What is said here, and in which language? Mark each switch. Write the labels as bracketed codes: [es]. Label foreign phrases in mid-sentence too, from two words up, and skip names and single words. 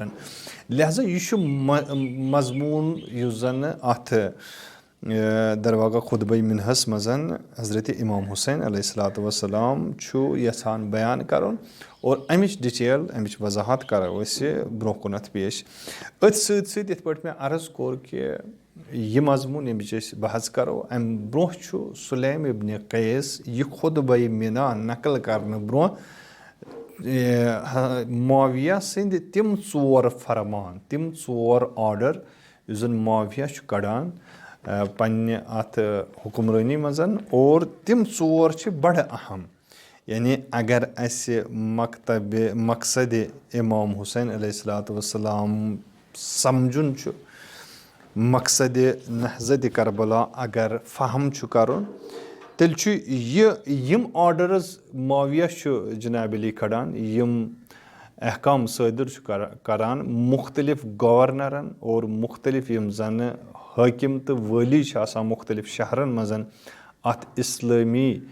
[ks] لہذا یہِ چھُ مضموٗن یُس زن اَتھ درواقع خطبہ مِنہس منٛز حضرت اِمام حُسین [ar] علیہ الصلوۃ والسلام [ks] چھُ یژھان بیان کرُن اور امِچ ڈِٹیل امِچ وضاحت کرو أسۍ برونٛہہ کُنتھ پیش. أتھۍ سۭتۍ سۭتۍ یِتھ پٲٹھۍ مےٚ عرض کوٚر کہِ یہِ مضموٗن ییٚمِچ أسۍ بحث کرو امہِ برونٛہہ چھُ سُلیم ابنِ قیس یہِ خطبہ مینا نقل کرنہٕ برونٛہہ معاویہ سٕنٛدۍ تِم ژور فرمان تِم ژور آرڈر یُس زن معاویہ چھُ کڑان پننہِ اتھ حُکمرٲنی منٛز اور تِم ژور چھِ بڑٕ اہم. یعنی اگر اسہِ مقصدِ اِمام حُسین [ar] علیہ الصلوۃ والسلام [ks] سمجُن چھُ مقصدِ نہضتِ کربلا اگر فہم چھُ کرُن تیٚلہِ چھُ یِم آرڈرٕز معاویہ چھُ جناب علی کھڑان یِم احکام صٲدِر چھُ کران مختلف گورنرن اور مختلف یِم زنہٕ حٲکِم تہٕ وٲلی چھِ آسان مختلف شہرن منٛز اتھ اسلٲمی